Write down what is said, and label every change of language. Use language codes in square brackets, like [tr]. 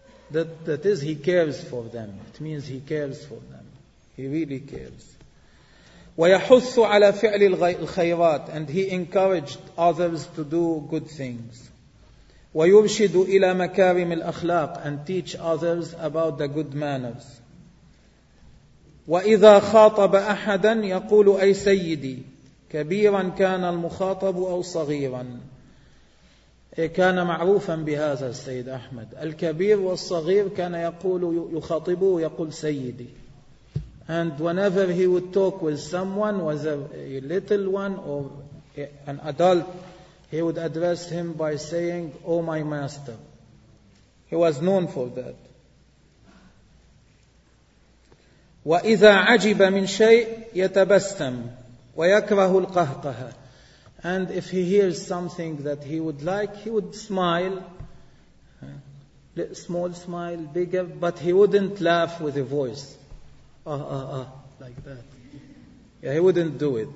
[en] That is, he cares for them. It means he cares for them. He really cares. [ar] وَيَحُثُّ عَلَى فِعْلِ الْخَيْرَاتِ, [en] and he encouraged others to do good things. [ar] وَيُرْشِدُ إِلَى مَكَارِمِ الْأَخْلَاقِ, [en] and teach others about the good manners. [ar] وَإِذَا خَاطَبَ أَحَدًا يَقُولُ أَيْ سَيِّدِي, كَبِيرًا كَانَ الْمُخَاطَبُ أَوْ صَغِيرًا. كان معروفا بهذا السيد أحمد, الكبير والصغير كان يقول يخاطبه يقول سيدي. [en] And whenever he would talk with someone, whether a little one or an adult, he would address him by saying, oh my master. He was known for that. [ar] وإذا عجب من شيء يتبسم ويكره القهقه, [en] and if he hears something that he would like, he would smile, small smile, bigger, but he wouldn't laugh with a voice like that. Yeah, he wouldn't do it.